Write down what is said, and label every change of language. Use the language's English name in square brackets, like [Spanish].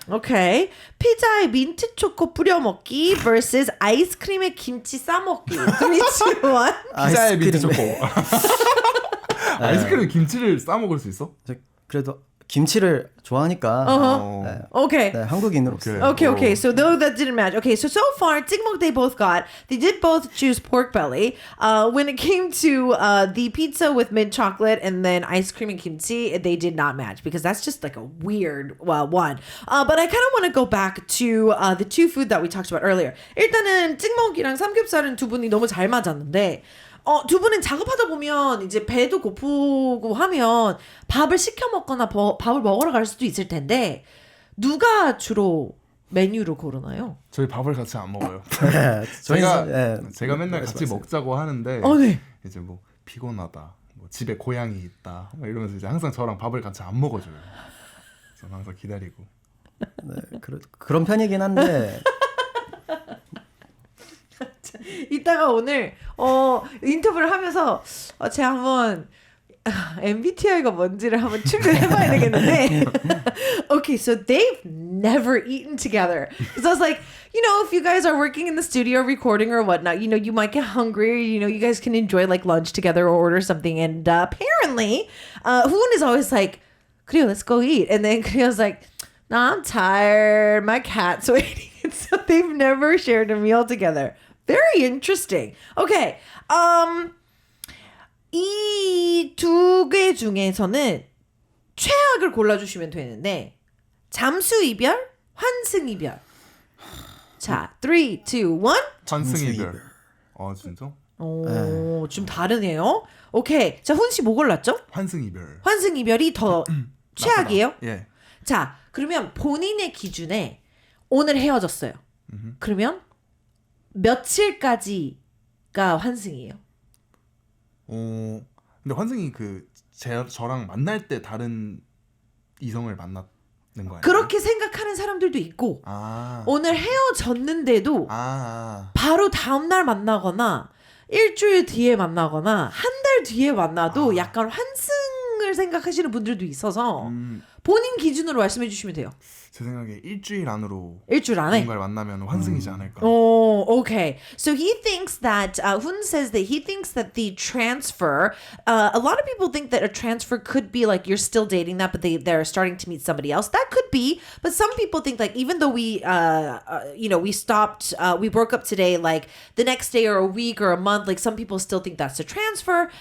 [Korean] 오케이. 피자에 민트 초코 뿌려 먹기 vs 아이스크림에 김치 싸 먹기. 3, 2, 1. 피자에 민트 초코. 아이스크림에 김치를 싸 먹을 수 있어? 그래도 김치를 좋아하니까 네. [English] Okay. [Korean] 네, 한국인으로서. [English] Okay. So though that didn't match. Okay, so far, 찍먹 they both got. They did both choose pork belly. When it came to the pizza with mint chocolate and then ice cream and kimchi, they did not match because that's just like a weird one. But I kind of want to go back to the two food that we talked about earlier. [Korean] 일단은 찍먹이랑 삼겹살은 두 분이 너무 잘 맞았는데 두 분은 작업하다 보면 이제 배도 고프고 하면 밥을 시켜 먹거나 밥을 먹으러 갈 수도 있을 텐데 누가 주로 메뉴를 고르나요? 저희 밥을 같이 안 먹어요. 네, 제가 맨날 같이 먹자고 하는데 네. 이제 뭐 피곤하다, 뭐 집에 고양이 있다, 뭐 이러면서 이제 항상 저랑 밥을 같이 안 먹어줘요. 저는 항상 기다리고. 네, 그런 편이긴 한데 이따가 오늘 인터뷰를 하면서 제가 한번 MBTI가 뭔지를 한번 추려해봐야 되겠는데 [English] Okay, so they've never eaten together. So I was like, you know, if you guys are working in the studio recording or whatnot, you know, you might get hungry, you know, you guys can enjoy like lunch together or order something. And apparently, Hoon is always like, Creo, let's go eat. And then Creo's like, no, I'm tired. My cat's waiting. And so they've never shared a meal together. Very interesting. Okay. [Korean] 이 두 개 중에서는 최악을 골라주시면 되는데 잠수 이별, 환승 이별. 자, 3, 2, 1. 환승 이별. 진짜? 오, 좀 다르네요. 오케이. 자, 훈 씨 뭐 골랐죠? 환승 이별. 환승 이별이 더 최악이에요? 예. 자, 그러면 본인의 기준에 오늘 헤어졌어요. 그러면 며칠까지가 환승이에요? 근데 환승이 저랑 만날 때 다른 이성을 만났는 거 아니에요? 그렇게 생각하는 사람들도 있고 오늘 헤어졌는데도 바로 다음날 만나거나 일주일 뒤에 만나거나 한 달 뒤에 만나도 약간 환승을 생각하시는 분들도 있어서 본인 기준으로 말씀해 주시면 돼요. 제 생각에 일주일 안으로 일주일 안에. 누군가를 만나면 환승이지 않을까. [English] Oh, okay. So he thinks that Hun says that he thinks that the transfer. A lot of people think that a transfer could be like you're still dating that, but they're starting to meet somebody else. That could be, but some people think like even though we we stopped, we broke up today, like the next day or a week or a month, like some people still think that's a transfer.